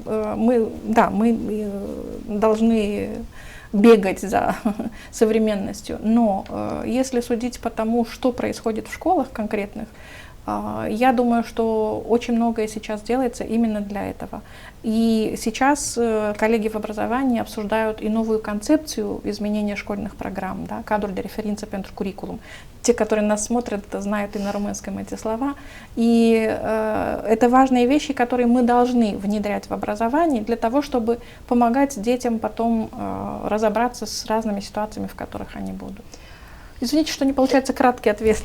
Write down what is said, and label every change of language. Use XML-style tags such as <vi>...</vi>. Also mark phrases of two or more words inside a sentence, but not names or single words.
<ru>Мы должны бегать за современностью, но если судить по тому, что происходит в школах конкретных, я думаю, что очень многое сейчас делается именно для этого. И сейчас коллеги в образовании обсуждают и новую концепцию изменения школьных программ, да,</ru> <ro>cadrul de referință pentru curriculum.</ro> <ru>Те, которые нас смотрят, знают и на румынском эти слова. И это важные вещи, которые мы должны внедрять в образовании для того, чтобы помогать детям потом разобраться с разными ситуациями, в которых они будут. Извините, что не получается краткий ответ.</ru>